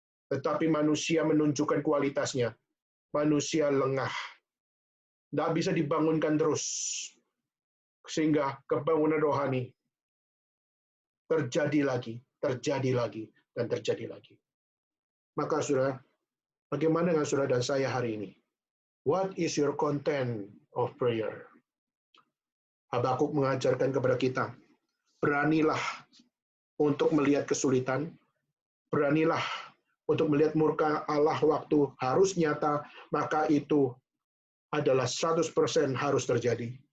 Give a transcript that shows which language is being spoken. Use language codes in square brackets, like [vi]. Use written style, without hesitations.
[id] Tetapi manusia menunjukkan kualitasnya. Manusia lengah. Tidak bisa dibangunkan terus. Sehingga kebangunan rohani terjadi lagi, dan terjadi lagi. Maka saudara, bagaimana dengan saudara dan saya hari ini? [en] What is your content of prayer? [id] Habakuk mengajarkan kepada kita, beranilah untuk melihat kesulitan, beranilah untuk melihat murka Allah waktu harus nyata, maka itu adalah 100% harus terjadi.